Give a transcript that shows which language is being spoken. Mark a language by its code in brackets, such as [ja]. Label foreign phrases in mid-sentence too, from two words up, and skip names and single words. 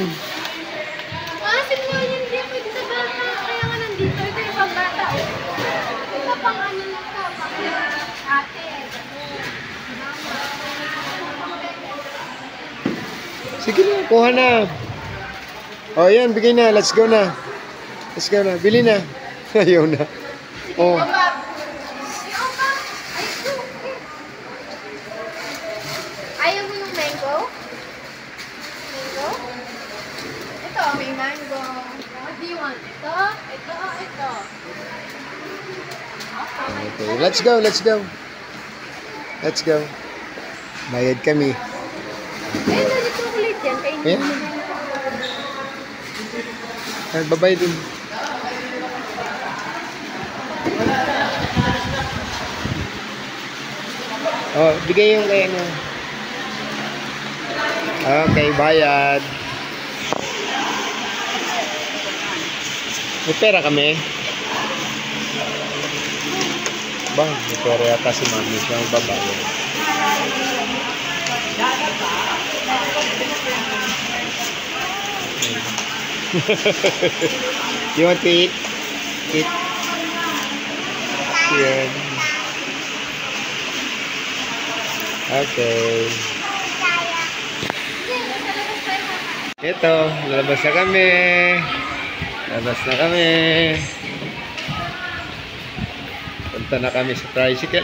[tl] Maasim nga yun, hindi pwede sa bata. Kaya nga nandito, ito yung pang bata. Ito pang ano lang to, pang ate. Sige na. Kuha na. O yan. Bigay na. [en] Let's go [tl] na. [en] Let's go [tl] na. Bili na. Ayaw na. Oh. Ayaw mo yung mango? Mango? Ito, may mango. [en] What do you want? [tl] Ito? Ito? Ito? [en] Okay. Let's go. Let's go. Let's go. [tl] Bayad kami. Eh, dali chocolate yan. Kainin Ayan. mo. Ay, babay din. Oh, bigay yung kay ano. Okay, bayad. May pera kami. Ba, may pera yata si mami. Siya ang babayad. [en] You want to eat? Eat. [tl] Yan. Okay. Ito, lalabas na kami. Lalabas na kami. Punta na kami sa tricycle.